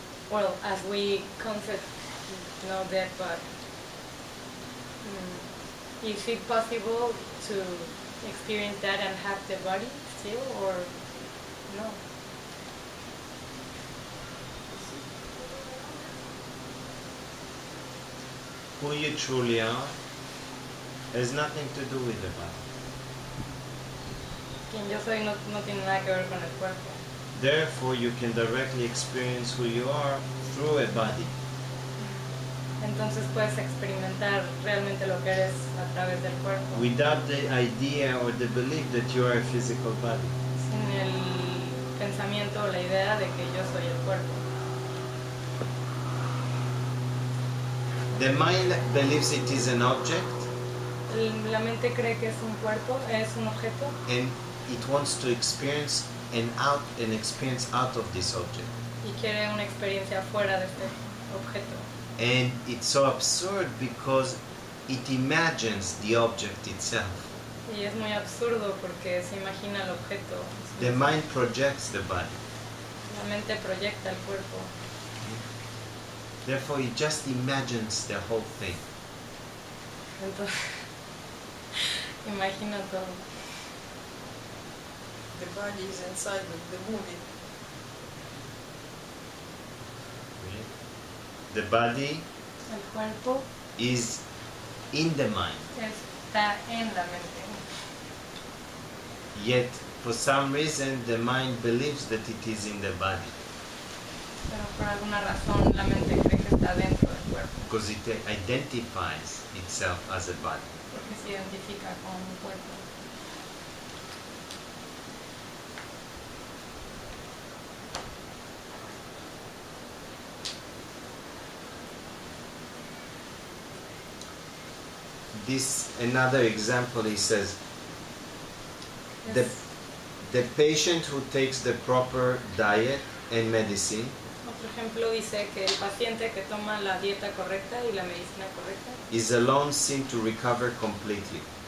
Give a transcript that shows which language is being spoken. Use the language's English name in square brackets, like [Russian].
[English] Well, as we concept, no death, but is it possible to experience that and have the body still, or no? Who you truly are has nothing to do with the body. [Spanish] Quien yo soy no tiene nada que ver con el cuerpo. [English] Therefore, you can directly experience who you are through a body. [Spanish] Entonces puedes experimentar realmente lo que eres a través del cuerpo, [English] Without the idea or the belief that you are a physical body. [Spanish] sin el pensamiento o la idea de que yo soy el cuerpo. [English] The mind believes it is an object [Spanish] La mente cree que es un cuerpo, es un objeto, [English] and it wants to experience an experience out of this object. [Spanish] y quiere una experiencia fuera de este objeto. [English] And it's so absurd because it imagines the object itself. [Spanish] Y es muy absurdo porque se imagina el objeto. [English] The mind projects the body. [Spanish] La mente proyecta el cuerpo. [English] Therefore, it just imagines the whole thing. [Spanish] Entonces, imagina todo. [English] The body is inside the movie. The body [Spanish] El cuerpo [English] is in the mind. [Spanish] está en la mente. [English] Yet, for some reason, the mind believes that it is in the body. [Spanish] Pero por alguna razón la mente cree que está dentro del cuerpo. [English] Because it identifies itself as a body. [Spanish] Porque se identifica con un cuerpo. [English] This another example. He says the [Spanish] Es- [English] the patient who takes the proper diet and medicine [Spanish] Otro ejemplo dice que el paciente que toma la dieta correcta y la medicina correcta [English] is alone seen to recover completely.